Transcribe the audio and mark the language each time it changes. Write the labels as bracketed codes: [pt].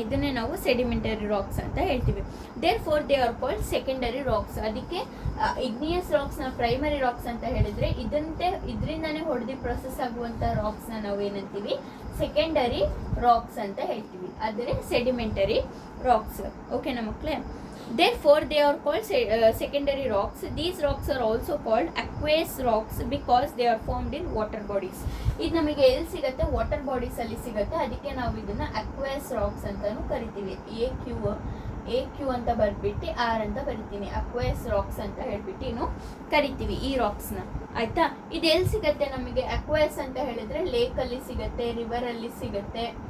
[kn] ಇದನ್ನೇ ನಾವು sedimentary racks ಅಂತ ಹೇಳ್ತೀವಿ. [en] Therefore they are called secondary rocks. [kn] ಅದಕ್ಕೆ ಇಗ್ನಿಯಸ್ ರಾಕ್ಸ್ನ ಪ್ರೈಮರಿ ರಾಕ್ಸ್ ಅಂತ ಹೇಳಿದ್ರೆ ಇದರಿಂದನೇ ಹೊಡೆದು ಪ್ರೊಸೆಸ್ ಆಗುವಂಥ ರಾಕ್ಸ್ನ ನಾವು ಏನಂತೀವಿ, ಸೆಕೆಂಡರಿ ರಾಕ್ಸ್ ಅಂತ ಹೇಳ್ತೀವಿ. ಆದರೆ ಸೆಡಿಮೆಂಟರಿ ರಾಕ್ಸ್. ಓಕೆನಾ ಮಕ್ಕಳೇ. [en] Therefore, they are called secondary rocks. These rocks are also called aqueous rocks because they are formed in water bodies. [kn] ಇದು ನಮಗೆ ಎಲ್ಲಿ ಸಿಗುತ್ತೆ, ವಾಟರ್ ಬಾಡೀಸ್ ಅಲ್ಲಿ ಸಿಗುತ್ತೆ. ಅದಕ್ಕೆ ನಾವು ಇದನ್ನ aqueous rocks ಅಂತಾನು ಕರಿತೀವಿ. AQ ಅಂತ ಬರ್ಬಿಟ್ಟು R ಅಂತ ಬರಿತೀನಿ. aqueous rocks ಅಂತ ಹೇಳ್ಬಿಟ್ಟು ಕರಿತೀವಿ ಈ ರಾಕ್ಸ್ನ, ಆಯ್ತಾ. ಇದು ಎಲ್ಲಿ ಸಿಗುತ್ತೆ ನಮಗೆ, aqueous ಅಂತ ಹೇಳಿದ್ರೆ ಲೇಕ್ ಅಲ್ಲಿ ಸಿಗುತ್ತೆ, ರಿವರ್ ಅಲ್ಲಿ ಸಿಗುತ್ತೆ.